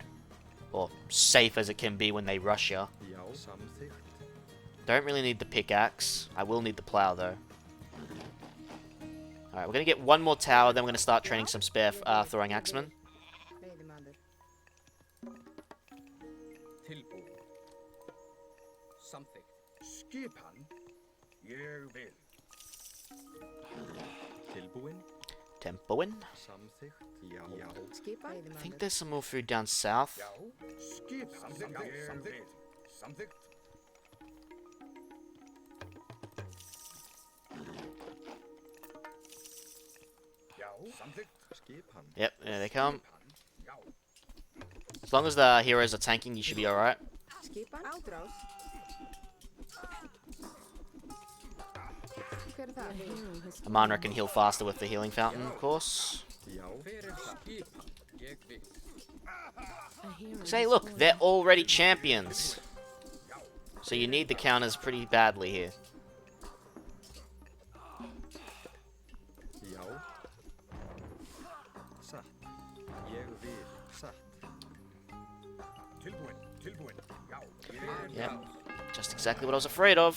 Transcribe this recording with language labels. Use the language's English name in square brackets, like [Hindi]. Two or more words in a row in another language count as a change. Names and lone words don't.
[English] Or safe as it can be when they rush you. Don't really need the pickaxe. I will need the plow though. Alright, we're gonna get one more tower, then we're gonna start training some spare throwing axemen. Something. [Icelandic] Skipan. Ég vil. Tilbúin. Tempoin. Samþykkt. Já. [English] I think there's some more food down south. [Icelandic] Skip. Samþykkt. Samþykkt. Já. Samþykkt. Skipan. [English] Yep, there they come. As long as the heroes are tanking, you should be alright. Skipan. Ádrás. Amandra can heal faster with the healing fountain, of course. Say, look, they're already champions. So you need the counters pretty badly here. Yep, just exactly what I was afraid of.